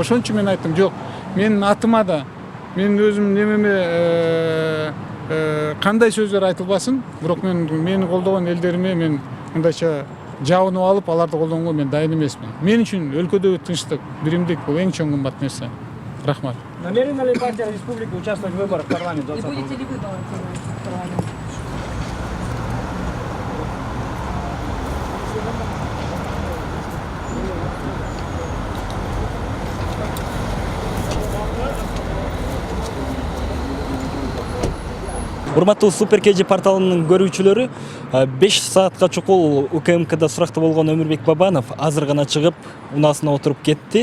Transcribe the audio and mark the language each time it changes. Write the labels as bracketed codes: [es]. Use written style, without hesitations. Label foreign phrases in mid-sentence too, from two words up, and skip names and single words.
[ky] Ошон үчүн мен айттым, жок, менин атыма да, менин өзүм немеме кандай сөздөр айтылбасын, бирок мени колдогон элдериме мен мындайча жабынып алып, аларды колдогонго мен дайын эмесмин. Мен үчүн өлкөдөгү тынчтык, биримдик бул эң чоң кымбат нерсе. Рахмат. [ru] Намерена ли партия Республики участвовать в выборах в парламент И 2020 года? будете ли вы баллотироваться в парламент? [ky] Урматтуу Супер KG порталынын көрүүчүлөрү, 5 саатка чукул УКМКда суракта болгон Өмүрбек Бабанов азыр гана чыгып, унаасына отуруп кетти.